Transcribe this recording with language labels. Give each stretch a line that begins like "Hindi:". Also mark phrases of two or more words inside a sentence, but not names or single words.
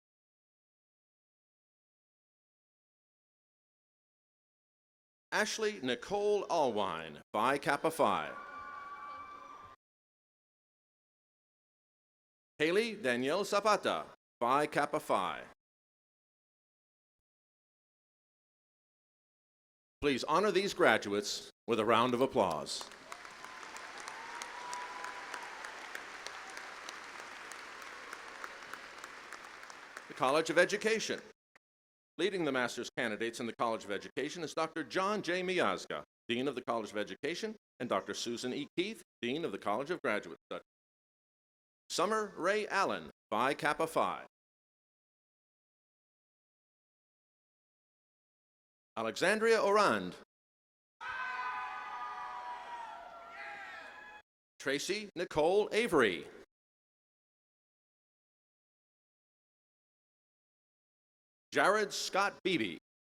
English: Ashley Nicole Allwine, Phi Kappa Phi. Haley Danielle Zapata, Phi Kappa Phi. Please honor these graduates with a round of applause. The College of Education. Leading the master's candidates in the College of Education is Dr. John J. Miazga, Dean of the College of Education, and Dr. Susan E. Keith, Dean of the College of Graduate Studies. Summer Ray Allen, Phi Kappa Phi. Alexandria Orand. Tracy Nicole Avery. Jared Scott Beebe.